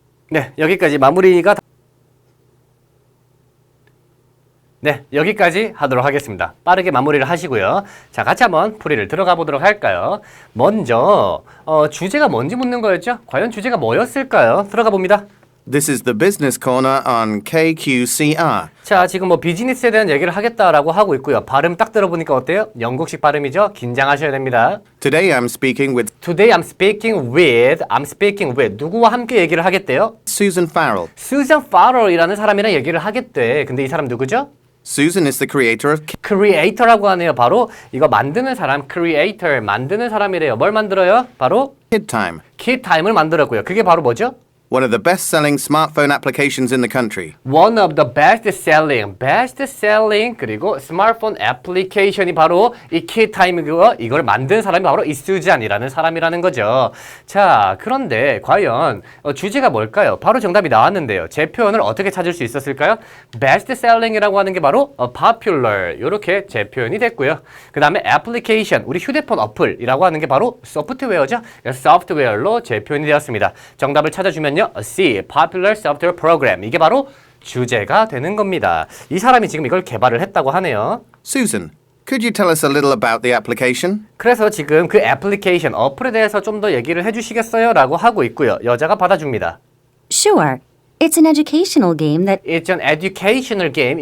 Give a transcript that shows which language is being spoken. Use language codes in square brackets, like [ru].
[ko] 네, 여기까지 마무리가 네, 여기까지 하도록 하겠습니다. 빠르게 마무리를 하시고요. 자, 같이 한번 풀이를 들어가 보도록 할까요? 먼저 주제가 뭔지 묻는 거였죠? 과연 주제가 뭐였을까요? 들어가 봅니다. [en] This is the business corner on KQCR. [ko] 자, 지금 뭐 비즈니스에 대한 얘기를 하겠다라고 하고 있고요. 발음 딱 들어보니까 어때요? 영국식 발음이죠? 긴장하셔야 됩니다. [en] Today I'm speaking with Today I'm speaking with [ko] 누구와 함께 얘기를 하겠대요? [en] Susan Farrell. [ko] Susan Farrell이라는 사람이랑 얘기를 하겠대. 근데 이 사람 누구죠? [en] Susan is the creator of [ko] creator라고 하네요. 바로 이거 만드는 사람, creator, 만드는 사람이래요. 뭘 만들어요? 바로 [en] Kid Time, [ko] KidTime을 만들었고요. 그게 바로 뭐죠? [en] one of the best-selling smartphone applications in the country. One of the best-selling [ko] 그리고 스마트폰 애플리케이션이 바로 이 KidTime이고요. 이걸 만든 사람이 바로 이 수잔이라는 사람이라는 거죠. 자, 그런데 과연 주제가 뭘까요? 바로 정답이 나왔는데요. 제 표현을 어떻게 찾을 수 있었을까요? Best-selling이라고 하는 게 바로 popular 이렇게 제 표현이 됐고요. 그 다음에 application, 우리 휴대폰 어플이라고 하는 게 바로 소프트웨어죠. 소프트웨어로 제 표현이 되었습니다. 정답을 찾아주면요. C, Popular Software Program. 이게 바로 주제가 되는 겁니다. 이 사람이 지금 이걸 개발을 했다고 하네요. [en] Susan, could you tell us a little about the application? [ko] 그래서 지금 그 애플리케이션, 어플에 대해서 좀 더 얘기를 해주시겠어요? 라고 하고 있고요. 여자가 받아줍니다. [en] Sure. It's an educational game that It's an educational game.